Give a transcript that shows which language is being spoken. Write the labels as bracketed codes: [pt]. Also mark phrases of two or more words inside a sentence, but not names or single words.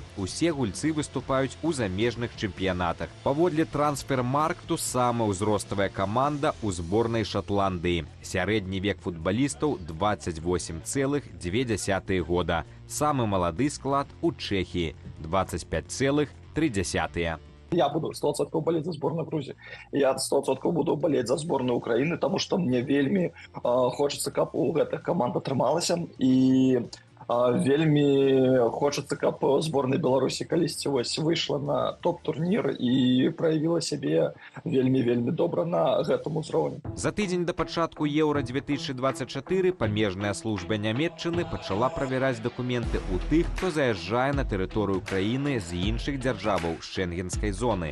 [be] Усе гульцы выступаюць у замежных чэмпіянатах. Паводле трансфермаркту самая ўзроставая каманда ў зборнай Шатландыі. Сярэдні век футбалістаў 28,2 года. Самы малады склад у Чэхіі 25,3. [ru] Я буду 100% болеть за сборную Грузии. Я 100% буду болеть за сборную Украины, потому что мне вельми хочется, [be] каб у гэтых команд атрымалася. И вельмі хочацца, каб зборная Беларусі калісьці выйшла на топ-турнір і праявіла сябе вельмі добра на гэтым узроўні. За тыдзень да пачатку Еўра-2024 памежная служба Нямецчыны пачала правяраць дакументы ў тых, хто заязджае на тэрыторыю краіны з іншых дзяржаваў шэнгенскай зоны.